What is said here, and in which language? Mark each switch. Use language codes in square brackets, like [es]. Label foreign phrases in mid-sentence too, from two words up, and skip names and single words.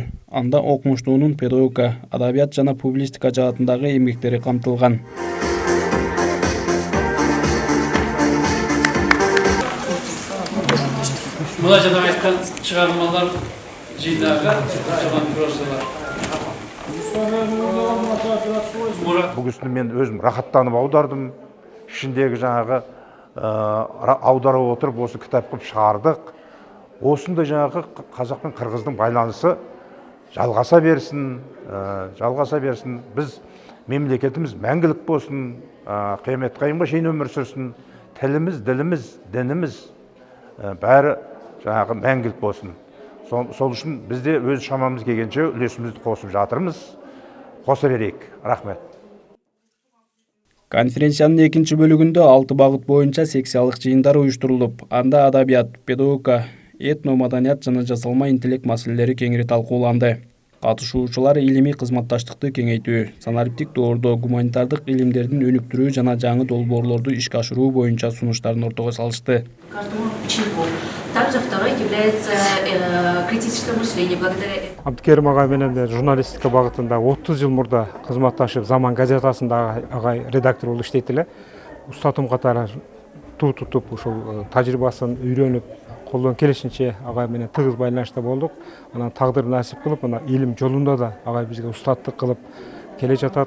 [ky] Анда окумуштуунун педагогика, адабият жана публистика жаатындагы эмгектери камтылган. Мына жана айткан чыгармалар жыйнагы жаман прозалар. [kk] Бұл кісіні мен өзім рахаттанып аудардым. Ішіндегі жаңағы аударып отырып осы кітап қылып шығардық. Осында жаңағы қазақ пен қырғыздың байланысы жалғаса берсін. Біз мемлекетіміз мәңгілік болсын, қиямет қайымға шейін өмір сүрсін. Тіліміз, діліміз, дініміз бәрі жаңағы мәңгілік болсын. Сол үшін біз де өз шамамыз келгенше үлесімізді қосып жатырмыз. Қоса берейік. Рахмет. [ky] Конференциянын экинчи бөлүгүндө 6 багыт боюнча секциялык жыйындар уюштурулуп, анда адабият, педагогика, этно-маданият жана жасалма интеллект маселелери кеңири талкууланды. Катышуучулар илимий кызматташтыкты кеңейтүү, санариптик доордоо, гуманитардык илимдердин өнүктүрүү жана жаңы долбоорлорду ишке ашыруу боюнча сунуштарын ортого салышты. [ru] Также второй является критическое мышление. Благодаря [ky] Абдыкерим агай менен журналистика багытында 30 жыл мурда кызматташып, Заман газетасында агай редактор болуп иштейт эле. Устатым катары туу тутуп, ушул тажрыйбасын үйрөнүп, колдон келишинче агай менен тыгыз байланышта болдук. Анан тагдыр насип кылып, ана илим жолунда да агай бизге устаттык кылып келе жатат.